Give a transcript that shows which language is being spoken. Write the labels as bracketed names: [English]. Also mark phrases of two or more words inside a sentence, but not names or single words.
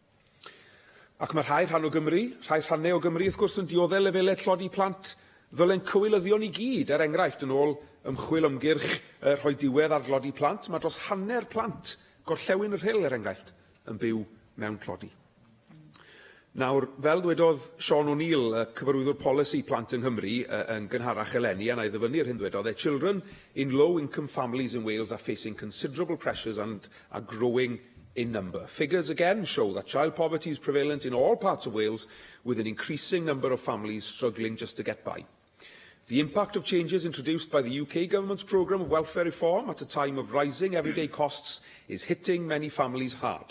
[Welsh] Ac mae rhai rhannau o Gymru, wrth gwrs, yn dioddau lefelau tlodi plant ddylen cywilyddion i gyd, enghraifft yn ôl ymchwil ymgyrch rhoi diwedd ar dlodi plant, mae dros hanner plant Gorllewin yr Rhyl, enghraifft, yn byw mewn tlodi. Nawr, fel dwedodd Sean O'Neill, cyfarwyddwr polisi plant yng Nghymru yn gynharach eleni, a na i ddyfynnu'r hyn dwedodd, [English] children in low-income families in Wales are facing considerable pressures and are growing in number. Figures again show that child poverty is prevalent in all parts of Wales, with an increasing number of families struggling just to get by. The impact of changes introduced by the UK Government's programme of welfare reform at a time of rising everyday costs is hitting many families hard.